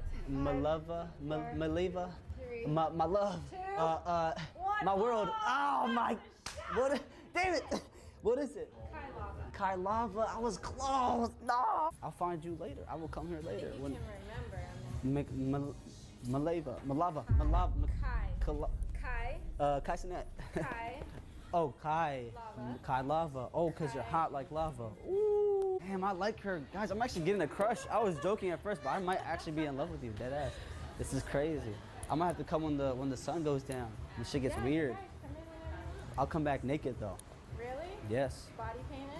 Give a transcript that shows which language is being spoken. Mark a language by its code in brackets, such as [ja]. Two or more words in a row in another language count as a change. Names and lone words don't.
[en] Malava, Maleva, 3, my love, 2, my world. Oh my, what? Damn it! What is it? Kailava. I was close. No. I'll find you later. I will come here later. You can remember. Malava. Kai Sinet. Kai. Oh, Kai. Kai Lava. Oh, because you're hot like lava. Ooh. Damn, I like her. Guys, I'm actually getting a crush. I was joking at first, but I might actually be in love with you. Dead ass. This is crazy. I might have to come when the sun goes down. The shit gets weird. I'll come back naked though. Really? Yes. Body painted?